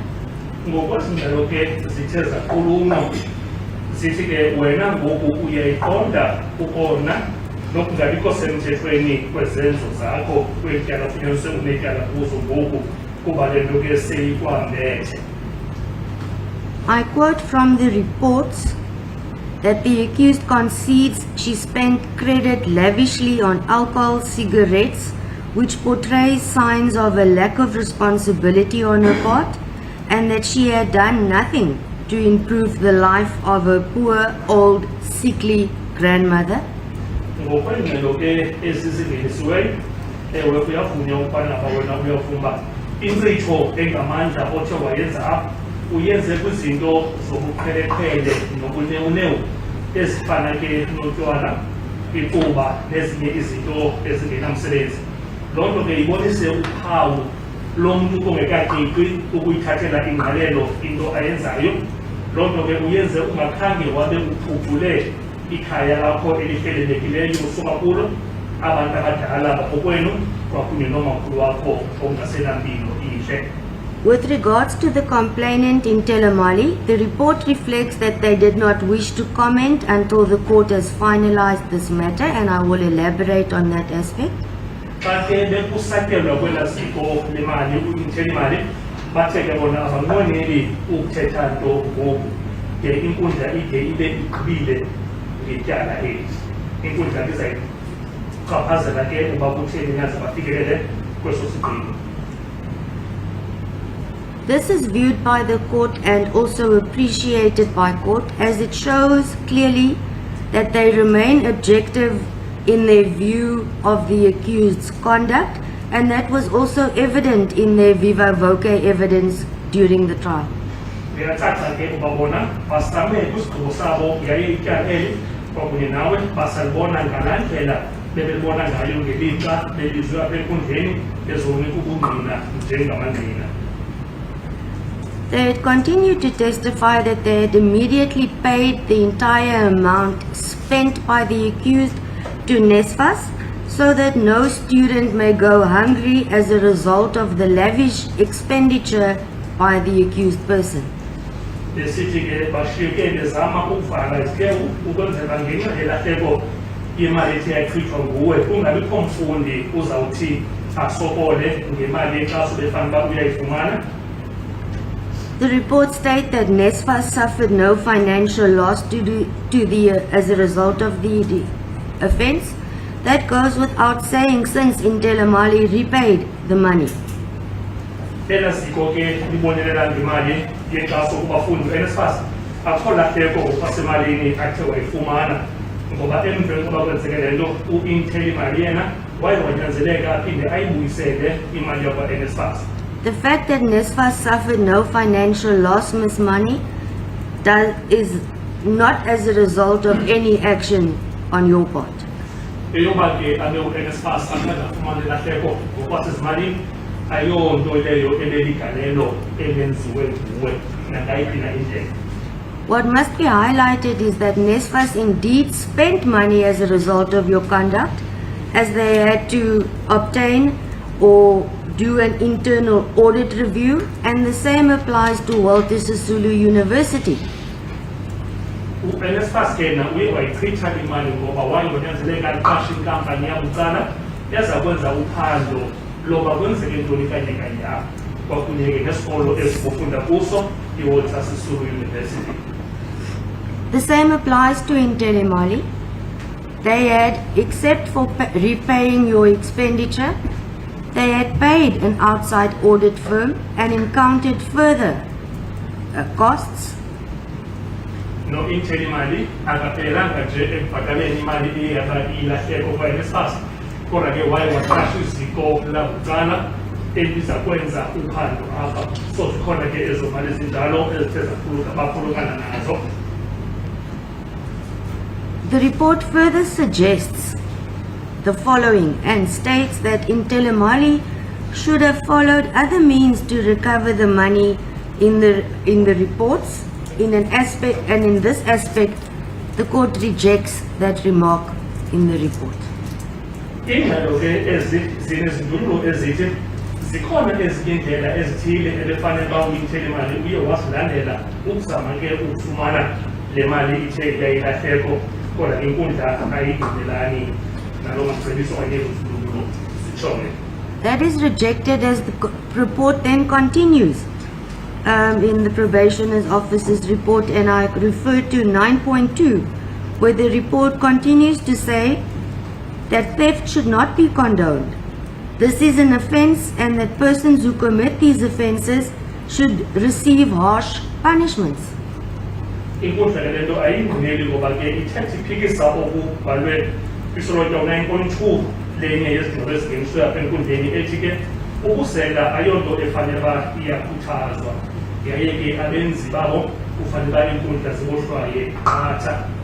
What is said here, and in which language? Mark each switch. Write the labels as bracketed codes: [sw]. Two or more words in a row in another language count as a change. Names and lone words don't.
[xh] Ngokwezindlela ke zithe zakhuluma zithi ke wena ngoku uyayiqonda ukona nokungabikho semthethweni kwezenzo zakho kwetyala funyaniswe unetyala kuzo ngoku kuba le nto ke seyikwambethe. [en] I quote from the reports that the accused concedes she spent credit lavishly on alcohol, cigarettes, which portrays signs of a lack of responsibility on her part, and that she had done nothing to improve the life of her poor, old, sickly grandmother. [xh] Ngokwengxelo ke ezizingenisiweyo ewe kuyavunywa ukubana wena uyafumba inkcitho engamandla othe wayenza apha uyenze kwizinto zobuqheleqhele nobunewunewu ezifana ke notywala, icuba nezinye izinto ezingenamsebenzi. Loo nto ke ibonise uphawu lomntu ongekaqinqi ukuyithathela ingqalelo into ayenzayo. Loo nto ke uyenze ungakhange wabe uphucule ikhaya lakho elihlelelekileyo usuka kulo, abantu abadala bakokwenu kwakunye nomakhulu wakho ongasenampilo intle. [en] With regards to the complainant in Telemali, the report reflects that they did not wish to comment until the court has finalized this matter, and I will elaborate on that aspect. [xh] Xa ke bekusatyelwa kwelaa ziko lemali uIntelimali bathe ke bona abanqweneli ukuthetha nto ngoku de inkundla ide ibe igqibile ngetyala eli. Inkundla ke izayichaphazela ke uba kutheni naze bafikelele kweso sigqibo. [en] This is viewed by the court and also appreciated by court, as it shows clearly that they remain objective in their view of the accused's conduct, and that was also evident in their [la] viva voce [en] evidence during the trial. [xh] Ndiyathatha ke uba bona basame kwisigqibo sabo yaye ityala eli kwakunye nawe basalibona ngalaa ndlela bebelibona ngayo ngelixa belizwe apha enkundleni bezonika ubungqina njengamangqina. [en] They had continued to testify that they had immediately paid the entire amount spent by the accused to NSFAS so that no student may go hungry as a result of the lavish expenditure by the accused person. [xh] Besithi ke bashiyeke bezama ukuvala izikewu ukwenzela ngenxa yelahleko imali ethe yachithwa nguwe kungabikho mfundi uzawuthi asokole ngemali exaso befanele uba uyayifumana. [en] The report states that NSFAS suffered no financial loss as a result of the offence. That goes without saying since Intelemali repaid the money. [xh] Ela siko ke libonelela ngemali yexaso kubafundi NSFAS akho lahleko ngokwasemalini athe wayifumana ngoba emveni kokuba kwenzeke le nto uIntelemali yena waye wanyanzeleka aphinde ayibuyisele imali yakwa-NSFAS. [en] The fact that NSFAS suffered no financial loss, Ms. Mani, is not as a result of any action on your part. [xh] Eyoba ke abe u-NSFAS akazafumana lahleko ngokwasezimalini ayonto leyo ebeligalelo elenziwe nguwe nangayiphi na indlela. [en] What must be highlighted is that NSFAS indeed spent money as a result of your conduct, as they had to obtain or do an internal audit review, and the same applies to Walter Sisulu University. [xh] U-NSFAS kena uye wayichitha imali ngoba wayengonyanzeleka aqashe inkampani yabucala yazakwenza uphando loba kwenzeke ntoni kanye kanye apha kwakunye nesikolo esifunda kuso iWalter Sisulu University. [en] The same applies to Intelemali. They had, except for repaying your expenditure, they had paid an outside audit firm and encountered further costs. [xh] No Intelemali akaphelanga nje ekubhataleni imali ilahleko kwa-NSFAS kodwa ke waye waqasha iziko labucala eliza kwenza uphando apha so zikhona ke ezo mali ezinjalo ezithe baphulukana nazo. [en] The report further suggests the following and states that Intelemali should have followed other means to recover the money in the reports in an aspect, and in this aspect the court rejects that remark in the report. [xh] Ingxelo ke zinezindululo ezithi zikhona ezinye indlela ezithile ebefanele uba uIntelemali uye wazilandela ukuzama ke ukufumana le mali ithe yayilahleko kodwa inkundla ayivumelani nalo macebiso anezindululo zitshone. [en] That is rejected as the report then continues in the probationer's officer's report, and I refer to 9.2 where the report continues to say that theft should not be condoned. This is an offence and that persons who commit these offences should receive harsh punishments. [xh] Inkundla le nto ayingqineli ngoba ke ithetha iphikisa okubhalwe kwisolotya 9.2 lenye yezingxelo ezingeniswe apha enkundleni ethi ke ukusela ayonto efanele uba iyakhuthazwa yaye ke abenzi babo kufanele uba iinkundla zibohlwaye qatha.